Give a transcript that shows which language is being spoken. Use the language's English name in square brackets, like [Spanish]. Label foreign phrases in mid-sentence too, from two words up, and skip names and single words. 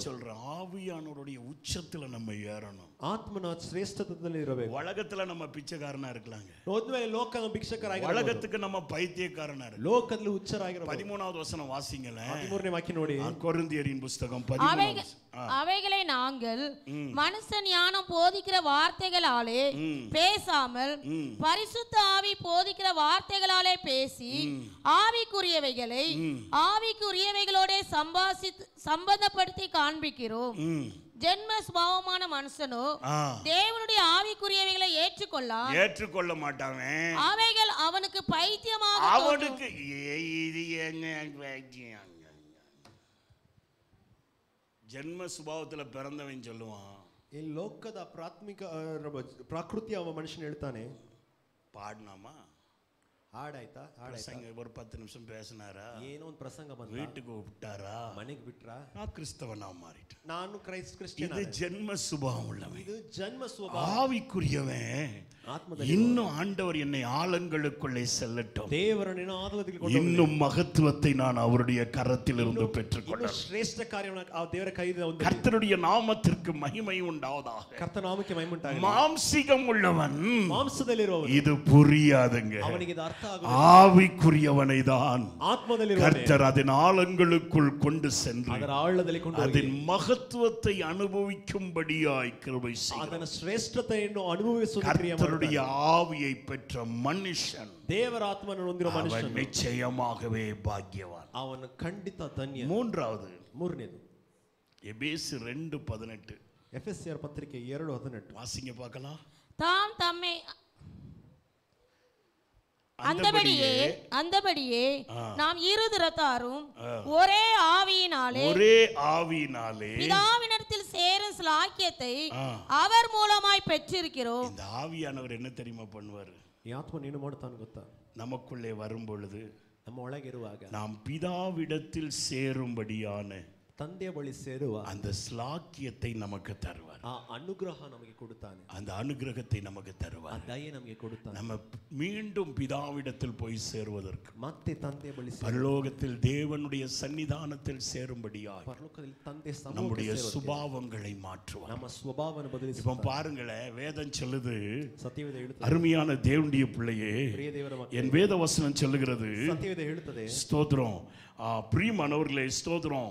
[Tamil] சொல்றேன், ஆவியானவருடைய உச்சத்துல நம்ம ஏறணும், [Kannada] ಆತ್ಮನ ಶ್ರೇಷ್ಠತೆಯಲ್ಲಿ ಇರಬೇಕು. [Tamil] உலகத்துல நம்ம பிச்சைக்காரனா இருக்கலாங்க, [Kannada] ಹೋದ್ಮೇಲೆ ಲೋಕ ಭಿಕ್ಷಕರಾಗಿರಬಹುದು, [Tamil] உலகத்துக்கு நம்ம பைத்தியக்காரனா இருக்கலாம், [Kannada] ಲೋಕದಲ್ಲಿ ಹುಚ್ಚರಾಗಿರಬಹುದು. [Tamil] 13வது வசனம் வாசிங்களேன், [Kannada] 13ನೇ ವಾಕ್ಯ ನೋಡಿ. [Tamil] கொரிந்தியரின் புத்தகம் 13. அவைகளை நாங்கள் மனுஷ ஞானம் போதிக்கிற வார்த்தைகளாலே பேசாமல் பரிசுத்த ஆவி போதிக்கிற வார்த்தைகளாலே பேசி ஆவிக்குரியவைகளை ஆவிக்குரியவைகளோட சம்பந்தப்படுத்தி காண்பிக்கிறோம். ஜென்ம சுபாவமான மனுஷனோ தேவனுடைய ஆவிக்குரியவைகளை ஏற்றுக்கொள்ள மாட்டாங்க. அவைகள் அவனுக்கு பைத்தியமாக, அவனுக்கு ஜென்ம சுபாவத்துல பிறந்தவன் சொல்லுவான், [Kannada] ಈ ಲೋಕದ ಪ್ರಾಕೃತಿ ಅವ ಮನುಷ್ಯನ ಹೇಳ್ತಾನೆ. [Tamil] பாடினாமா, [Kannada] ಹಾಡಾಯ್ತಾ, [Tamil] ஒரு 10 நிமிஷம் பேசினாரா, [Kannada] ಏನೋ ಒಂದು ಪ್ರಸಂಗ ಬಂತು, [Tamil] வீட்டுக்கு விட்டாரா, [Kannada] ಮನೆಗೆ ಬಿಟ್ರಾ, [Tamil] நான் கிறிஸ்தவனா மாறிட்டேன், [Kannada] ನಾನು ಕ್ರಿಶ್ಚಿಯನ್. [Tamil] இது ஜென்ம சுபாவம் உள்ளவன், [Kannada] ಇದು ಜನ್ಮ ಸ್ವಭಾವ. [Tamil] ஆவிக்குரியவன் இன்னும் ஆண்டவர் என்னை ஆழங்களுக்குள்ளே செல்லட்டும், [Kannada] ದೇವರನ್ನು ಆತ್ಮದಲ್ಲಿ [Tamil] இன்னும் மகத்துவத்தை நான் அவருடைய கரத்தில் இருந்து பெற்றுக்கொள்ள, [Kannada] ಶ್ರೇಷ್ಠ ಕಾರ್ಯವನ್ನು ಆ ದೇವರ ಕೈಯಿಂದ ಒಂದು [Tamil] கர்த்தருடைய நாமத்திற்கு மகிமை உண்டாவதாக. [Kannada] ಕರ್ತನ ನಾಮಕ್ಕೆ ಮಹಿಮೆ ಉಂಟಾಗಲಿ. [Tamil] மாம்சீகம் உள்ளவன், [Kannada] ಮಾಂಸದಲ್ಲಿರುವವನು [Tamil] இது புரியாதுங்க, [Kannada] ಅವನಿಗೆ ಇದು ಅರ್ಥ ಆಗುವುದಿಲ್ಲ. [Tamil] ஆவிக்குரியவனை தான் [Kannada] ಆತ್ಮದಲ್ಲಿರುವವನು [Tamil] கர்த்தர் அதன் ஆழங்களுக்குள் கொண்டு சென்று [Kannada] ಅದರ ಆಳದಲ್ಲಿ ಕೊಂಡು ಹೋಗಿ [Tamil] அதன் மகத்துவத்தை அனுபவிக்கும்படியாய் கிருபை செய்கிறார். [Kannada] ಅದರ ಶ್ರೇಷ್ಠತೆಯನ್ನು ಅನುಭವಿಸುವ ಕ್ರಿಯೆ [Tamil] கர்த்தருடைய ஆவியை பெற்ற மனுஷன், [Kannada] ದೇವರ ಆತ್ಮವನ್ನು ಹೊಂದಿರುವ ಮನುಷ್ಯನು [Tamil] நிச்சயமாகவே பாக்கியவான், [Kannada] ಅವನು ಖಂಡಿತ ಧನ್ಯ. ಮೂರನೇದು [Tamil] எபேசு 2:18. [Kannada] ಎಫೆಸಿಯರ್ ಪತ್ರಿಕೆ 2:18 [Tamil] வாசிங்க பார்க்கலாம். தாம் தம்மை அந்தபடியே நாம் இருதரத்தாரும் ஒரே ஆவியினாலே பிதாவினிடத்தில் சேரும் ஸ்லாக்கியத்தை அவர் மூலமாய் பெற்றிருக்கிறோம். இந்த ஆவியானவர் என்ன தெரியுமா பண்ணுவார்? [Kannada] ಈ ಆತ್ಮ ಏನು ಮಾಡುತ್ತಾನೆ ಗೊತ್ತಾ? [Tamil] நமக்குள்ளே வரும் பொழுது, [Kannada] ನಮ್ಮ ಒಳಗಿರುವಾಗ [Tamil] நாம் பிதாவிடத்தில் சேரும்படியான [Kannada] ತಂದೆಯ ಬಳಿ ಸೇರುವ [Tamil] அந்த ஸ்லாக்கியத்தை நமக்கு தருவார். [Kannada] ಆ ಅನುಗ್ರಹ ನಮಗೆ ಕೊಡುತ್ತಾನೆ, [Tamil] அந்த அனுகிரகத்தை நமக்கு தருவார். [Kannada] ಆ ದಯೆ ನಮಗೆ ಕೊಡುತ್ತಾನೆ. [Tamil] நம்ம மீண்டும் பிதாவிடத்தில் போய் சேருவதற்கு, [Kannada] ಮತ್ತೆ ತಂದೆಯ ಬಳಿ [Tamil] பரலோகத்தில் தேவனுடைய சன்னிதானத்தில் சேரும்படியாய் [Kannada] ಪರಲೋಕದಲ್ಲಿ ತಂದೆ [Tamil] நம்முடைய சுபாவங்களை மாற்றுவார். [Kannada] ನಮ್ಮ ಸ್ವಭಾವವನ್ನು ಬದಲಿಸಿ. [Tamil] இப்போ பாருங்களேன், வேதம் சொல்லுது, [Kannada] ಸತ್ಯವೇದ ಹೇಳುತ್ತದೆ, [Tamil] அருமையான தேவனுடைய பிள்ளையே, [Kannada] ಪ್ರಿಯ ದೇವರ ಮಕ್ಕಳೇ, [Tamil] என் வேத வசனம் சொல்லுகிறது, [Kannada] ಸತ್ಯವೇದ ಹೇಳುತ್ತದೆ, [Tamil] ஸ்தோத்திரம். பிரியமானவர்களே, ஸ்தோத்திரம்.